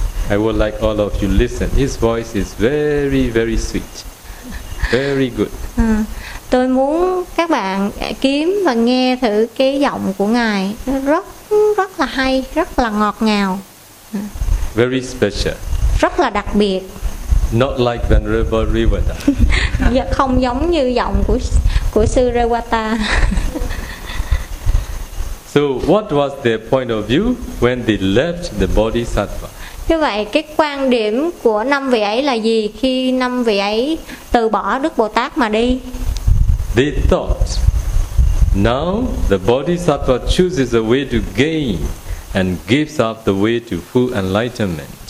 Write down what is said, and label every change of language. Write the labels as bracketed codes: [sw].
[en] I would like all of you listen. His voice is very very sweet. Very good. [vi] Tôi muốn các bạn kiếm và nghe thử cái giọng của ngài, rất là hay, rất là ngọt ngào. [en] Very special. [vi] Rất là đặc biệt. [en] Not like Venerable Rewata. [vi] Dạ, không giống như giọng của sư Rewata. [en] So, what was their point of view when they left the Bodhisattva? [vi] Như vậy, cái quan điểm của năm vị ấy là gì khi năm vị ấy từ bỏ Đức Bồ Tát mà đi? [en] They thought, now the Bodhisattva chooses a way to gain and gives up the way to full enlightenment.